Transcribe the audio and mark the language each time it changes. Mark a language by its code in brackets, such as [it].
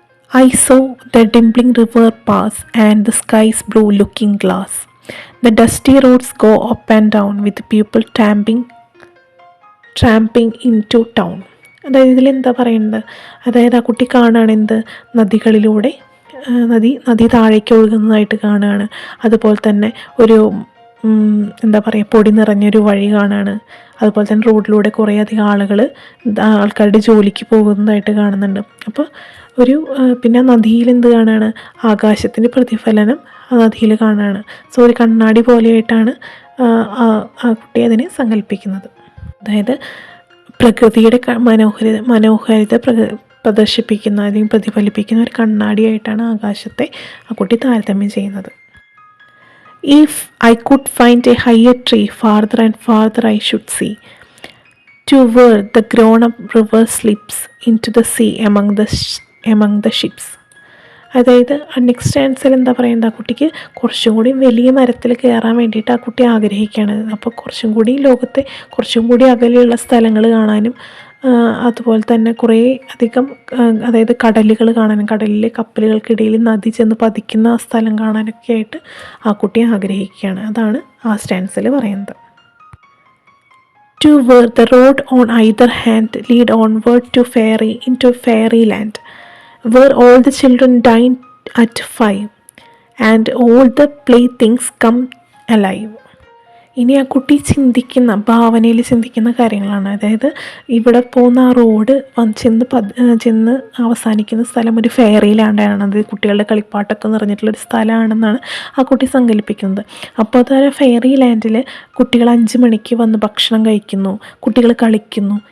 [en] I saw the dimpling river pass and the sky's blue looking glass. The dusty roads go up and down with people tramping into town. [ml] അതായത് ഇതിലെന്താ പറയുന്നത്? അതായത് ആ കുട്ടി കാണുകയാണ് എന്ത്? നദികളിലൂടെ നദി താഴേക്ക് ഒഴുകുന്നതായിട്ട് കാണുകയാണ്. അതുപോലെ തന്നെ ഒരു എന്താ പറയുക, പൊടി നിറഞ്ഞൊരു വഴി കാണുകയാണ്. അതുപോലെ തന്നെ റോഡിലൂടെ കുറേ അധികം ആൾക്കാരുടെ ജോലിക്ക് പോകുന്നതായിട്ട് കാണുന്നുണ്ട്. അപ്പോൾ പിന്നെ നദിയിൽ എന്ത് കാണുകയാണ്? ആകാശത്തിൻ്റെ പ്രതിഫലനം ആ നദിയിൽ കാണുകയാണ്. സോ ഒരു കണ്ണാടി പോലെയായിട്ടാണ് ആ കുട്ടി അതിനെ സങ്കല്പിക്കുന്നത്. അതായത് പ്രകൃതിയുടെ മനോഹാരിത പ്രദർശിപ്പിക്കുന്ന അല്ലെങ്കിൽ പ്രതിഫലിപ്പിക്കുന്ന ഒരു കണ്ണാടിയായിട്ടാണ് ആകാശത്തെ ആ കുട്ടി താരതമ്യം ചെയ്യുന്നത്. [en] If I could find a higher tree, farther and farther I should see, to where the grown-up river slips into the sea among the ships. [ml] അതായത് നെക്സ്റ്റ് ആൻസർ എന്താ പറയുന്നത്? ആ കുട്ടിക്ക് കുറച്ചും കൂടി വലിയ മരത്തിൽ കയറാൻ വേണ്ടിയിട്ട് ആ കുട്ടി ആഗ്രഹിക്കുകയാണ്. അപ്പോൾ ലോകത്തെ കുറച്ചും കൂടി അകലെയുള്ള സ്ഥലങ്ങൾ കാണാനും അതുപോലെ തന്നെ കുറേ അധികം അതായത് കടലുകൾ കാണാനും, കടലിലെ കപ്പലുകൾക്കിടയിൽ നദി ചെന്ന് പതിക്കുന്ന ആ സ്ഥലം കാണാനൊക്കെ ആയിട്ട് ആ കുട്ടി ആഗ്രഹിക്കുകയാണ്. അതാണ് ആ സ്റ്റാൻസിൽ പറയുന്നത്. [en] To where the road on either hand lead onward into fairyland, where all the children dine at 5 and all the playthings come alive. [ml] ഇനി ആ കുട്ടി ഭാവനയിൽ ചിന്തിക്കുന്ന കാര്യങ്ങളാണ്. അതായത് ഇവിടെ പോകുന്ന ആ റോഡ് ചെന്ന് അവസാനിക്കുന്ന സ്ഥലം ഒരു ഫെയറി ലാൻഡാണ്. അത് കുട്ടികളുടെ കളിപ്പാട്ടൊക്കെ നിറഞ്ഞിട്ടുള്ളൊരു സ്ഥലമാണെന്നാണ് ആ കുട്ടി സങ്കല്പിക്കുന്നത്. അപ്പോൾ അത് ആ ഫെയറി ലാൻഡിൽ കുട്ടികൾ 5 മണിക്ക് വന്ന് ഭക്ഷണം കഴിക്കുന്നു, കുട്ടികൾ കളിക്കുന്നു.